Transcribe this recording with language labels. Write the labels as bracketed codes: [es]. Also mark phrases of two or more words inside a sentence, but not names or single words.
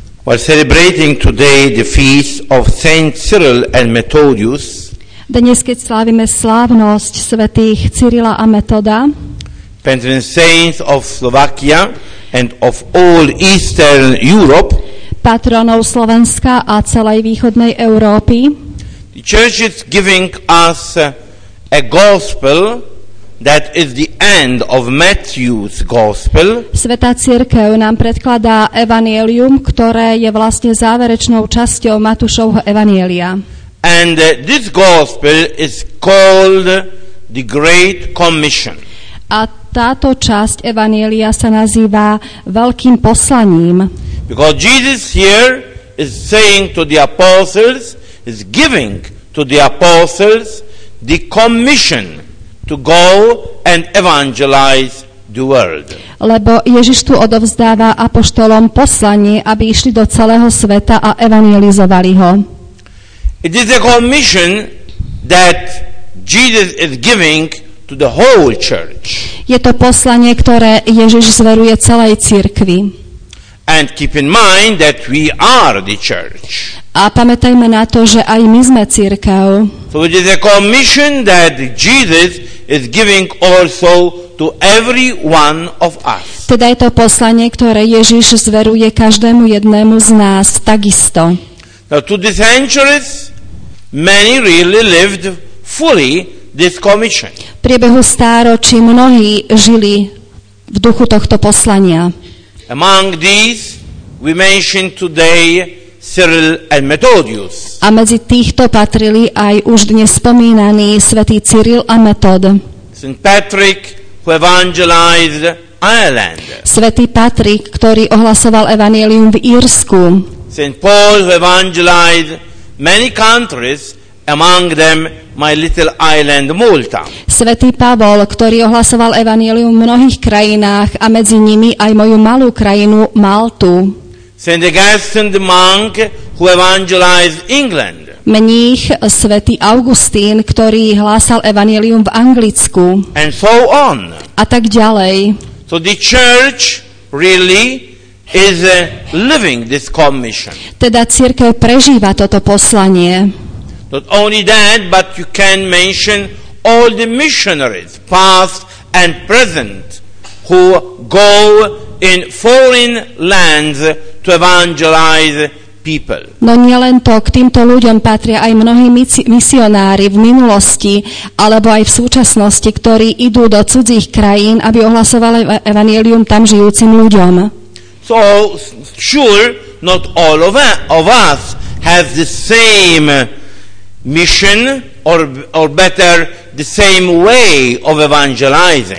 [en] We're celebrating today the feast of Saint Cyril and Methodius, [sk] Dnes, keď slávime slávnosť svätých Cyrila a Metoda, [en] patron saints of Slovakia and of all Eastern Europe, [sk] patronov Slovenska a celej východnej Európy, [en] the Church is giving us a gospel that is the end of Matthew's gospel. [sk] Svätá cirkev nám predkladá evanjelium, ktoré je vlastne záverečnou časťou Matúšovho evanjelia. [en] And this gospel is called the Great Commission. [sk] A táto časť evanjelia sa nazýva Veľkým poslaním. [en] Because Jesus here is saying to the apostles, is giving to the apostles the commission to go and evangelize the world. [sk] Lebo Ježiš tu odovzdáva apoštolom poslanie, aby išli do celého sveta a evangelizovali ho. [en] It is a commission that Jesus is giving to the whole church. [sk] Je to poslanie, ktoré Ježiš zveruje celej cirkvi. [en] And keep in mind that we are the church. [sk] A pamätajme na to, že aj my sme cirkev. [en] So it is a commission that Jesus is giving also to every one of us. [sk] Teda je to poslanie, ktoré Ježiš zveruje každému jednému z nás takisto. [en] Now, to the centuries, many really lived fully this commission. [sk] V priebehu stáročí mnohí žili v duchu tohto poslania. [en] Among these, we mention today Cyril and Methodius. [sk] A medzi týchto patrili aj už dnes spomínaný svätý Cyril a Metod. [en] St. Patrick, who evangelized Ireland. [sk] Svätý Patrik, ktorý ohlasoval evanjelium v Írsku. [en] St. Paul, who evangelized many countries, among them my little island Malta. [sk] Svätý Pavol, ktorý ohlasoval evanjelium v mnohých krajinách a medzi nimi aj moju malú krajinu Maltu. [en] St. Augustine the monk, who evangelized England. [sk] Mních svätý Augustín, ktorý hlásal evanjelium v Anglicku. [en] And so on. [sk] A tak ďalej. [en] So the church really is living this commission. [sk] Teda cirkev prežíva toto poslanie. [en] Not only that, but you can mention all the missionaries, past and present, who go in foreign lands to evangelize people. [sk] No nielen to, k týmto ľuďom patria aj mnohí misionári v minulosti alebo aj v súčasnosti, ktorí idú do cudzích krajín, aby ohlasovali evanjelium tam žijúcim ľuďom. [en] So, sure, not all of us have the same mission, or better, the same way of evangelizing.